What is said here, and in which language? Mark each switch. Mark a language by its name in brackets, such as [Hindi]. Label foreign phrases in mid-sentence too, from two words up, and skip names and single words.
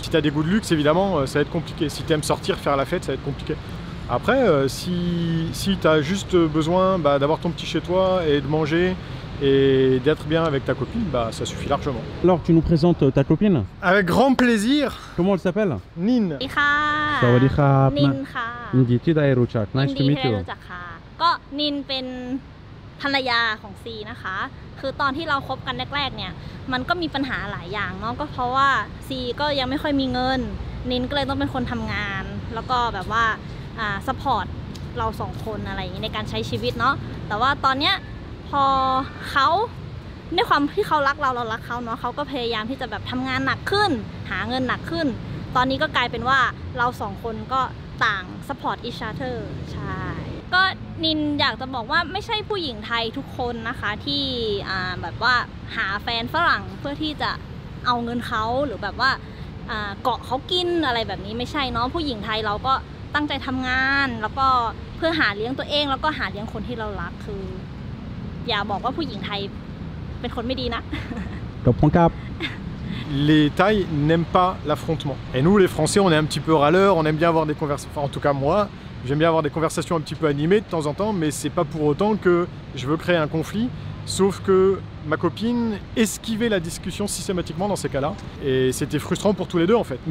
[French] Si tu as des goûts de luxe, évidemment, ça va être compliqué. Si tu aimes sortir, faire la fête, ça va être compliqué. Après, si tu as juste besoin d'avoir ton petit chez toi et de manger et d'être bien avec ta copine, bah ça suffit largement. Alors, tu nous présentes ta copine? Avec grand plaisir. Comment elle s'appelle? Nin. [Thai] Sawadee-krap. Nin ค่ะ ยินดีที่ได้รู้จัก [English] Nice to meet you [Thai] ก็นินเป็นภรรยาของซีนะคะคือตอนที่เราคบกันแรกๆเนี่ยมันก็มีปัญหาหลายอย่างเนาะก็เพราะว่าซีก็ยังไม่ค่อยมีเงินนินก็เลยต้องเป็นคนทำงานแล้วก็แบบว่าซัพพอร์ตเราสองคนอะไรอย่างนี้ ในการใช้ชีวิตเนาะแต่ว่าตอนเนี้ยพอเขาด้วยความที่เขารักเรารักเขาเนาะเขาก็พยายามที่จะแบบทำงานหนักขึ้น หาเงินหนักขึ้นตอนนี้ก็กลายเป็นว่าเราสองคนก็ต่าง [English] support each other [Thai] ใช่ก็นินอยากจะบอกว่าไม่ใช่ผู้หญิงไทยทุกคนนะคะที่แบบว่าหาแฟนฝรั่งเพื่อที่จะเอาเงินเขาหรือแบบว่าเกาะเขากินอะไรแบบนี้ไม่ใช่เนาะผู้หญิงไทยเราก็ตั้งใจทำงานแล้วก็เพื่อหาเลี้ยงตัวเองแล้วก็หาเลี้ยงคนที่เรารักคืออย่าบอกว่าผู้หญิงไทยเป็นคนไม่ดีนะ [French] Les Thaïs n'aiment pas l'affrontement. Et nous, les Français, on est un petit peu râleurs, on aime bien avoir des conversations, enfin en tout cas moi, j'aime bien avoir des conversations un petit peu animées de temps en temps, mais c'est pas pour autant que je veux créer un conflit, sauf que ma copine esquivait la discussion systématiquement dans ces cas-là, et c'était frustrant pour tous les deux en fait.